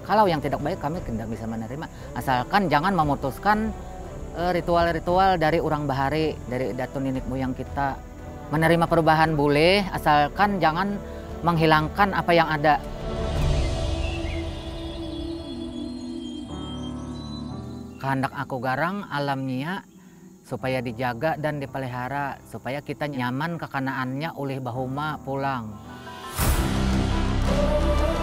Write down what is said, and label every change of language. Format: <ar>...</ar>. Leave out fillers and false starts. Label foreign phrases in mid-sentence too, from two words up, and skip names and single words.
<id>Kalau yang tidak baik kami tidak bisa menerima. Asalkan jangan memutuskan ritual-ritual dari orang Bahari, dari datu nenek moyang kita. Menerima perubahan boleh, asalkan jangan menghilangkan apa yang ada. Kehendak aku garang alamnya supaya dijaga dan dipelihara, supaya kita nyaman</id> <bjn>kekanaannya oleh bahuma pulang.</bjn>